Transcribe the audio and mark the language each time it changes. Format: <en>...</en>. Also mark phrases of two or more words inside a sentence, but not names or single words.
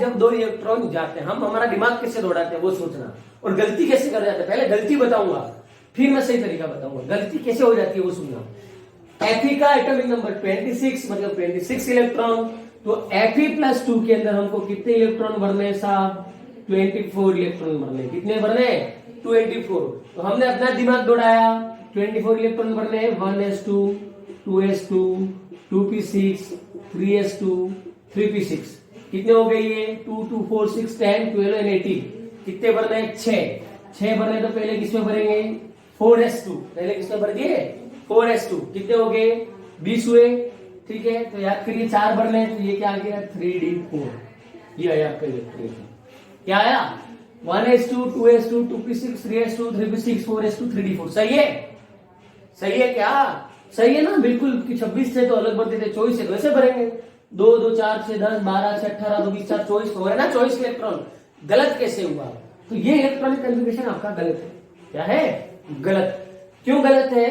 <hi>जब दो इलेक्ट्रॉन जाते हैं। हम हमारा दिमाग कैसे दौड़ाते हैं वो सोचना, और गलती कैसे कर जाते हैं, पहले गलती बताऊंगा फिर मैं सही तरीका बताऊंगा, गलती कैसे हो जाती है वो सुनना। Fe का</hi> <en>atomic number</en> <hi>26 मतलब 26 इलेक्ट्रॉन, तो Fe+2 के अंदर हमको कितने इलेक्ट्रॉन भरने हैं साहब? 24 इलेक्ट्रॉन भरने। कितने भरने? 24। तो हमने अपना दिमाग दौड़ाया, 24 इलेक्ट्रॉन भरने हैं, 1s2, 2s2, 2p6, 3s2, 3p6। कितने हो गए ये? 2, 2, 4, 6, 10, 12 और 18। कितने भरने हैं? 6 भरने। तो पहले किसमें भरेंगे? 4s2। पहले किसमें भर दिए? 4s2। कितने हो गए? 20 हुए। ठीक है, तो याद करिए 4 भरने, तो ये क्या आ गया? 3d4। ये आया आपका इलेक्ट्रॉन। क्या आया? 1s2, 2s2, 2p6, 3s2, 3p6, 4s2, 3d4। सही है? सही है क्या? सही है ना? बिल्कुल। 26 थे तो अलग भरते थे, 24 है तो वैसे भरेंगे। 2, 2, 4, 6, 10, 12, 6, 18, 2, 20, 4, 24 हो रहा है ना? 24 इलेक्ट्रॉन। गलत कैसे हुआ? तो ये</hi> <en>electronic configuration</en> <hi>आपका गलत है। क्या है? गलत। क्यों गलत है?</hi>